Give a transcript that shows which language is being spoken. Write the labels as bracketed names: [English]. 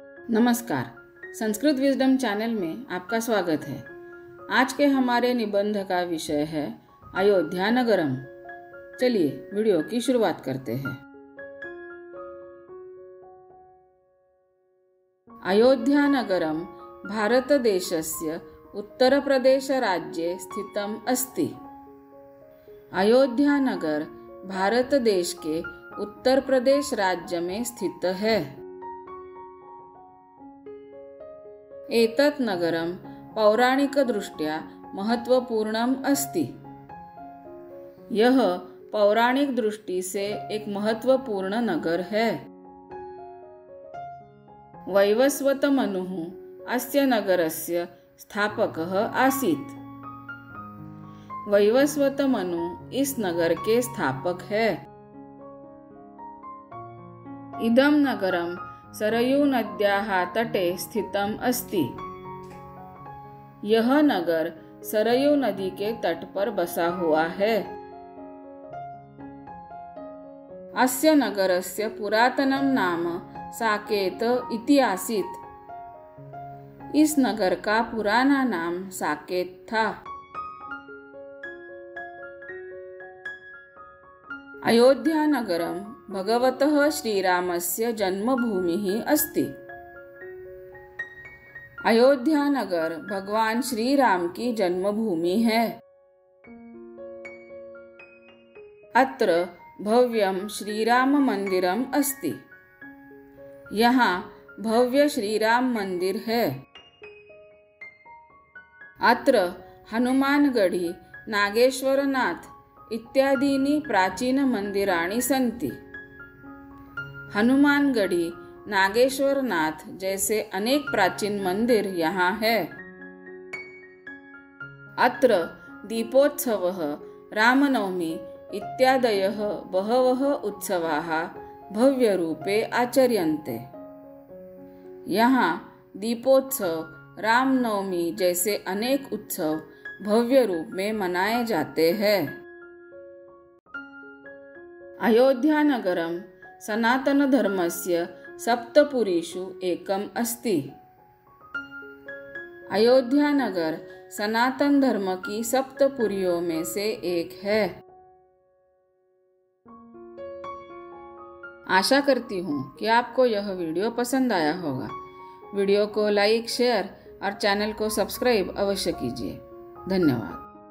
[Hindi] नमस्कार, Sanskrit wisdom channel में आपका स्वागत है। आज के हमारे निबंध का विषय है अयोध्या नगरम। चलिए वीडियो की शुरुआत करते हैं। [Sanskrit] अयोध्या नगरम भारतदेशस्य उत्तरप्रदेशराज्ये स्थितम् अस्ति। [Hindi] अयोध्या नगर भारत देश के उत्तर प्रदेश राज्य में स्थित है। [Sanskrit] एतत् नगरं पौराणिकदृष्ट्या महत्वपूर्णम् अस्ति। [Hindi] यह पौराणिक दृष्टि से एक महत्वपूर्ण नगर है। [Sanskrit] वैवस्वत मनुः अस्य नगरस्य स्थापकः आसीत्। [Hindi] वैवस्वत मनु इस नगर के स्थापक है। [Sanskrit] इदं नगरं सरयू नद्याः तटे स्थितम् अस्ति। [Hindi] यह नगर सरयू नदी के तट पर बसा हुआ है। [Sanskrit] अस्य नगरस्य पुरातनं नाम साकेत इति आसीत्। [Hindi] इस नगर का पुराना नाम साकेत था। [Sanskrit] अयोध्या नगरं भगवतः श्रीरामस्य जन्मभूमिः अस्ति। [Hindi] अयोध्या नगर भगवान श्री राम की जन्मभूमि है। [Sanskrit] अत्र भव्यं श्रीराम मंदिरम् अस्ति। [Hindi] यहाँ भव्य श्रीराम मंदिर है। [Sanskrit] अत्र हनुमानगढ़ी, नागेश्वरनाथ इत्यादीनि प्राचीन मंदिराणि सन्ति। [Hindi] हनुमानगढ़ी, नागेश्वरनाथ जैसे अनेक प्राचीन मंदिर यहाँ है। [Sanskrit] अत्र दीपोत्सवः, रामनवमी इत्यादयः बहवः उत्सवाः भव्यरूपे आचर्यन्ते। [Hindi] यहाँ दीपोत्सव, रामनवमी जैसे अनेक उत्सव भव्य रूप में मनाए जाते हैं। [Sanskrit] अयोध्या नगरं सनातन धर्मस्य सप्तपुरीषु एकम् अस्ति। [Hindi] अयोध्या नगर सनातन धर्म की सप्तपुरियों में से एक है। आशा करती हूँ कि आपको यह वीडियो पसंद आया होगा। वीडियो को लाइक, शेयर और चैनल को सब्सक्राइब अवश्य कीजिए। धन्यवाद।